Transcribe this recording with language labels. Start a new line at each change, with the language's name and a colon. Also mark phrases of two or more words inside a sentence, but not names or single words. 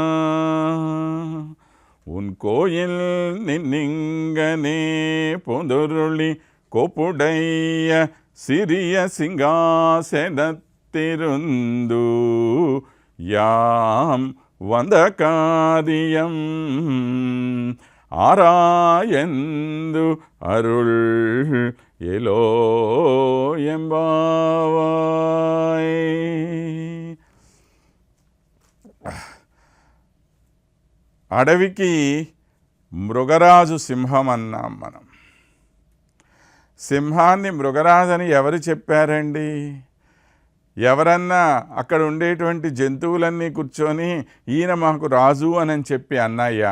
Tamil: உன் கோயில் நின்னிங்கனே பொதுருளி கொப்புடைய சிறிய சிங்காசனத்திருந்து யாம் வந்த காரியம் ஆராயந்து அருள் எலோ எம்பாவாய்.
Telugu: అడవికి మృగరాజు సింహం అన్నాం మనం. సింహాన్ని మృగరాజని ఎవరు చెప్పారండి? ఎవరన్నా అక్కడ ఉండేటువంటి జంతువులన్నీ కూర్చొని ఈయన మాకు రాజు అని చెప్పి అన్నాయా?